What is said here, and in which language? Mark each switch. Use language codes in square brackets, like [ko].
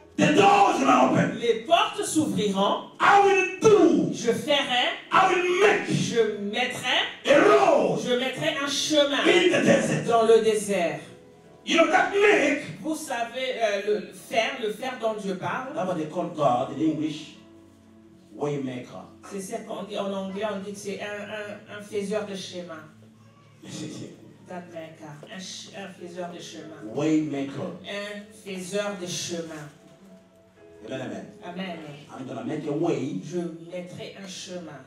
[en] the doors will open. [fr] les portes s'ouvriront, [en] I will do. [fr] je ferai, [en] I will make [fr] je mettrai [en] a road [fr] Je mettrai un chemin [en] in the desert. [fr] dans le désert. [en] You know that make [fr] Vous savez, le fer dont Dieu parle, [en] That's what they call God in English, waymaker. [fr] c'est ce qu'on dit en anglais, on dit que c'est un faiseur de chemin. [en] That maker, [fr] un faiseur de chemin. [en] Waymaker. [fr] Un faiseur de chemin. [en] Amen, amen. Amen. I'm going to make a way [fr] Je mettrai un chemin